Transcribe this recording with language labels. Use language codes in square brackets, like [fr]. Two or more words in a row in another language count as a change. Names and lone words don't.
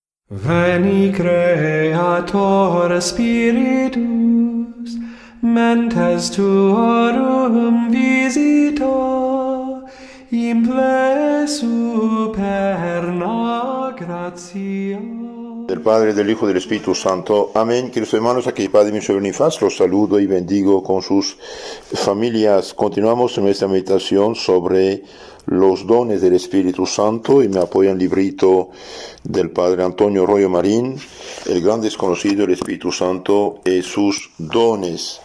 [la] Veni Creator Spiritus, mentes tuorum visita, imple superna gratia. [es] Del Padre, del Hijo y del Espíritu Santo. Amén. Queridos hermanos, aquí Padre Michel Bonifaz, los saludo y bendigo con sus familias. Continuamos en nuestra meditación sobre los dones del Espíritu Santo y me apoya un librito del Padre Antonio Royo Marín, El gran desconocido del Espíritu Santo y sus dones.